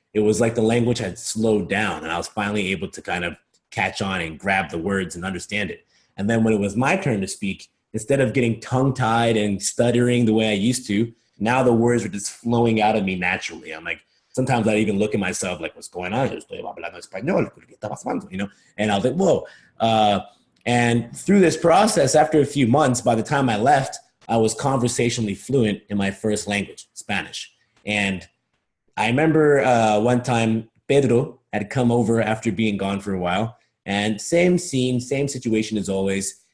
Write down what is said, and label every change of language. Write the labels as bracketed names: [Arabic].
[English] It was like the language had slowed down, and I was finally able to kind of catch on and grab the words and understand it. And then when it was my turn to speak, instead of getting tongue-tied and stuttering the way I used to, now the words were just flowing out of me naturally. I'm like, sometimes I'd even look at myself like, what's going on? [Spanish] Estoy hablando español, ¿qué está pasando? [English] And I was like, whoa. And through this process, after a few months, by the time I left, I was conversationally fluent in my first language, Spanish. And I remember one time Pedro, had come over after being gone for a while. And same scene, same situation as always.